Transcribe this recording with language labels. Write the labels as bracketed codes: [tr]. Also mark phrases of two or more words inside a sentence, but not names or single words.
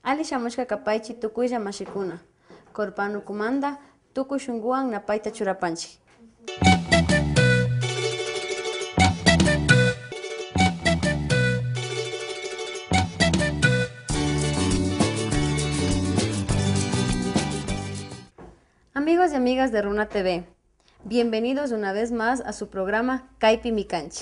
[qu] shamushka kapaychi tukuylla mashikuna. Korpanu kumanda tukuy shunguwan napayta churapanchik. [es] Amigos y amigas de Runa TV, bienvenidos una vez más a su programa Kaypi Mikanchi.